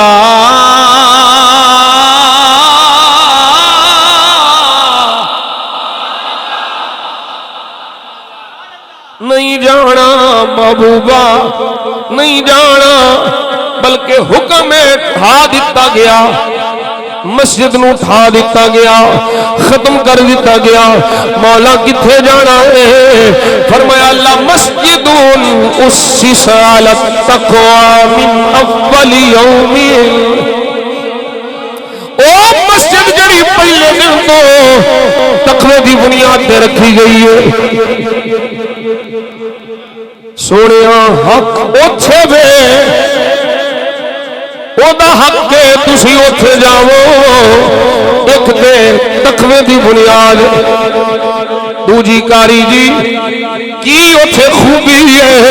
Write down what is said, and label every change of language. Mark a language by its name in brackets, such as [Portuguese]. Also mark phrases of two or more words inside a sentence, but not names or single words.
[Punjabi] نہیں جانا محبوبہ نہیں جانا، بلکہ حکم اٹھا دتا گیا، مسجد نوں اٹھا دتا گیا، ختم کر دتا گیا. مولا کتھے جانا ہے؟ فرمایا اللہ [Arabic] مسجدٌ أسس على تقوى من أول يوم, [Punjabi] او مسجد جڑی پہلے دن تو تقوے کی بنیاد پے رکھی گئی ہے. سونے حق اوتھے وے، اودا حق ہے تسی اوتھے جاوو. ایک تے تقوے کی بنیاد، دوجی قاری جی کی اوتھے خوبی ہے.